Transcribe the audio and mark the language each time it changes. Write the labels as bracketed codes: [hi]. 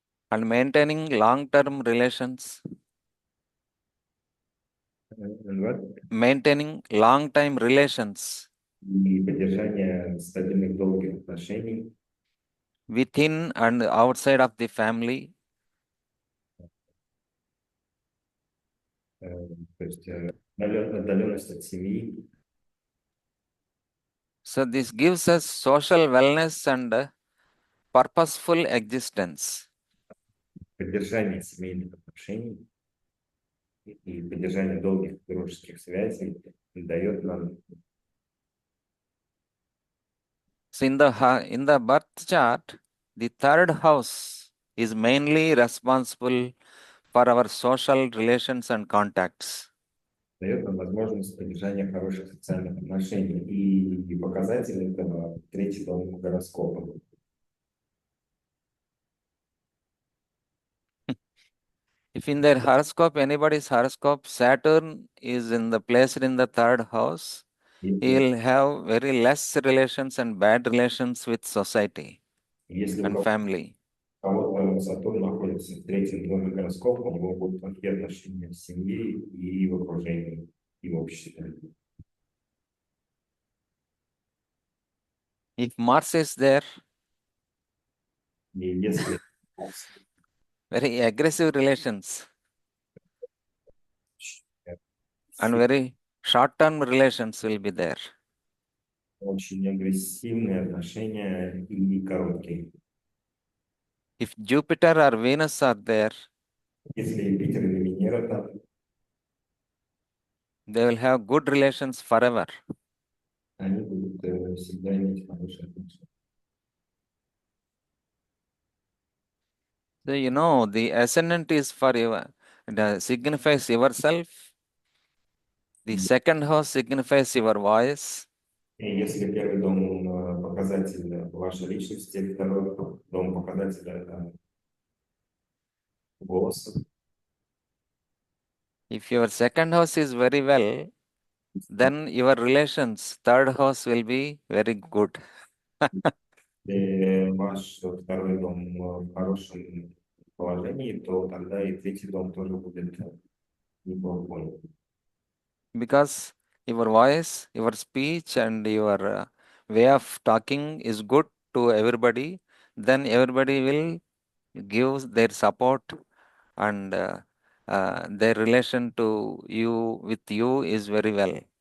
[en] and maintaining long-term relations, maintaining long-time relations [ru] и поддержание стабильных долгих отношений [en] within and outside of the family, [ru] то есть отдаленность от семьи. [en] so this gives us social wellness and purposeful existence. [ru] Поддержание семейных отношений и поддержание долгих дружеских связей дает нам. [en] So in the birth chart, the third house is mainly responsible for our social relations and contacts. [ru] Дает нам возможность поддержания хороших социальных отношений. И показатель этого третий дом гороскопа. [en] If in their horoscope, anybody's horoscope, Saturn is in the placed in the third house, he'll have very less relations and bad relations with society [ru] Если [en] and family. [ru] у кого-то Сатурн находится в третьем доме гороскопа, у него будут плохие отношения в семье и в окружении, и в обществе. [en] If Mars is there, [ru] И если [en] very aggressive relations and very short-term relations will be there. [ru] очень агрессивные отношения и короткие. [en] If Jupiter or Venus are there, [ru] Если Юпитер или Венера там, [en] they will have good relations forever. [ru] они будут всегда иметь хорошие отношения. [en] So the ascendant is for signifies yourself. The second house signifies your voice. [ru] И если первый дом показатель вашей личности, второй дом показатель голоса. [en] If your second house is very well, then your relations, third house will be very good. [ru] Если ваш второй дом в хорошем положении, то тогда и третий дом тоже будет неплохой. [en] Because your voice, your speech, and your way of talking is good to everybody, then everybody will give their support and their relation to you with you is very well.